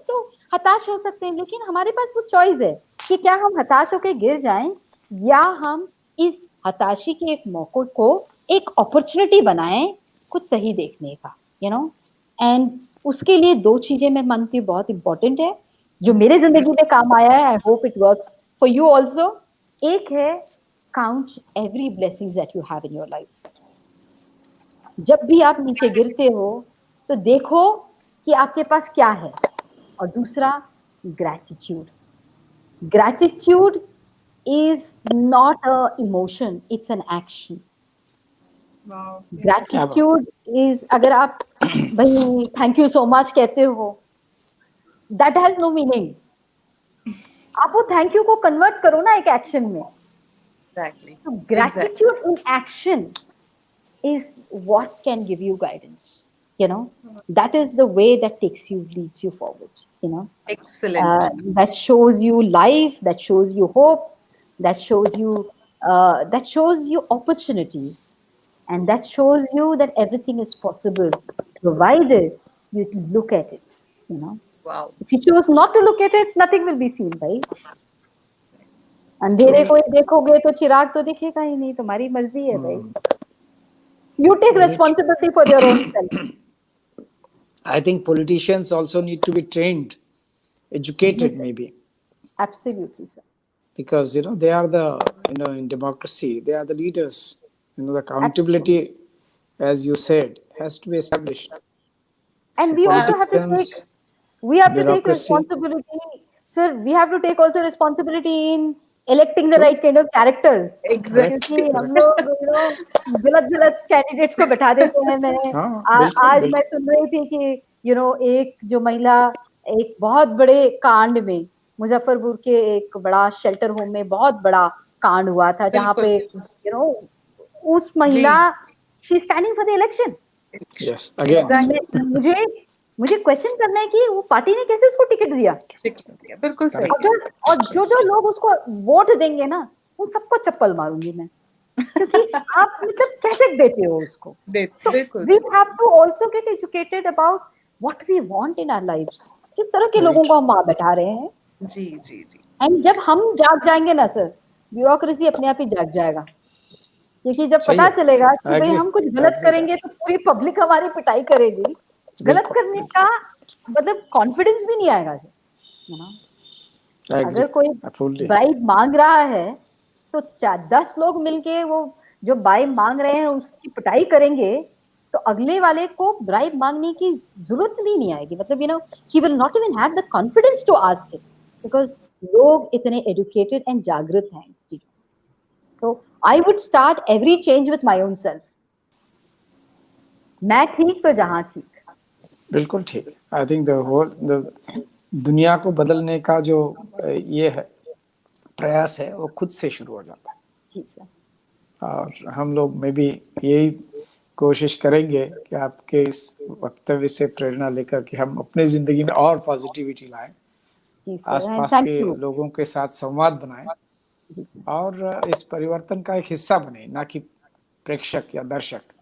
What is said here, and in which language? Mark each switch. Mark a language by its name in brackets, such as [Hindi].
[Hindi] तो हताश हो सकते हैं, लेकिन हमारे पास वो चॉइस है कि क्या हम हताश होकर गिर जाएं या हम इस हताशी के एक मौके को एक अपॉर्चुनिटी बनाएं कुछ सही देखने का, एंड उसके लिए दो चीजें मैं मानती हूँ बहुत इंपॉर्टेंट है, जो मेरे जिंदगी में काम आया है। [English] I hope it works for you also. [Hindi] एक है [English] count every blessings that you have in your life. [Hindi] जब भी आप नीचे गिरते हो तो देखो कि आपके पास क्या है। और दूसरा gratitude. [English] Gratitude is not a emotion, it's an action. Wow. Gratitude is, [Hindi] अगर आप भाई [English] thank you so much [Hindi] कहते हो, [English] that has no meaning. [Hindi] आप वो थैंक यू को कन्वर्ट करो ना एक एक्शन में। [English] Exactly. So gratitude in action is what can give you guidance. That is the way that leads you forward. Excellent. That shows you life, that shows you hope, that shows you opportunities, and that shows you that everything is possible, provided you look at it. Wow. If you choose not to look at it, nothing will be seen, right? [Hindi] अंधेरे को ही देखोगे तो चिराग तो दिखेगा ही नहीं, तुम्हारी मर्जी है भाई। [English] You take responsibility for your own self. I think politicians also need to be trained, educated, maybe. Absolutely, sir. Because they are the in democracy they are the leaders. The accountability, as you said, has to be established. And we also have to take responsibility, sir. We have to take also responsibility in electing the right kind of characters. Exactly. [Hindi] हम लोग गलत candidates को बैठा देते हैं। आज मैं सुन रही थी कि एक जो महिला एक बहुत बड़े कांड में, मुजफ्फरपुर के एक बड़ा शेल्टर होम में बहुत बड़ा कांड हुआ था, जहाँ पे उस महिला [English] She standing for the election. Yes, again [Hindi] मुझे क्वेश्चन करना है कि वो पार्टी ने कैसे उसको टिकट दिया। बिल्कुल सही। और जो लोग उसको वोट देंगे ना, उन सबको चप्पल मारूंगी मैं, क्योंकि आप मतलब कैसे देते हो उसको। बिल्कुल। [English] We have to also get educated about what we want in our lives. [Hindi] किस तरह के लोगों को हम वहां बैठा रहे हैं। जी जी जी। एंड जब हम जाग जाएंगे ना सर, ब्यूरोक्रेसी अपने आप ही जाग जाएगा, क्योंकि जब पता चलेगा कि भाई हम कुछ गलत करेंगे तो पूरी पब्लिक हमारी पिटाई करेगी, गलत करने का मतलब कॉन्फिडेंस भी नहीं आएगा। अगर कोई ब्राइब मांग रहा है तो 10 लोग मिलके वो जो ब्राइब मांग रहे हैं उसकी पिटाई करेंगे, तो अगले वाले को ब्राइब मांगने की जरूरत भी नहीं आएगी। [English] मतलब he will not even have the confidence to ask it, because [Hindi] लोग इतने [English] educated and [Hindi] जागृत हैं इस चीज। [English] तो I would start every change with my own self. [Hindi] मैं ठीक तो जहां ठीक। बिल्कुल ठीक। आई थिंक दुनिया को बदलने का जो ये है प्रयास है वो खुद से शुरू हो जाता है। जी सर। और हम लोग में भी यही कोशिश करेंगे कि आपके इस वक्तव्य से प्रेरणा लेकर कि हम अपनी जिंदगी में और पॉजिटिविटी लाएं, आसपास के लोगों के साथ संवाद बनाएं और इस परिवर्तन का एक हिस्सा बने, ना कि प्रेक्षक या दर्शक।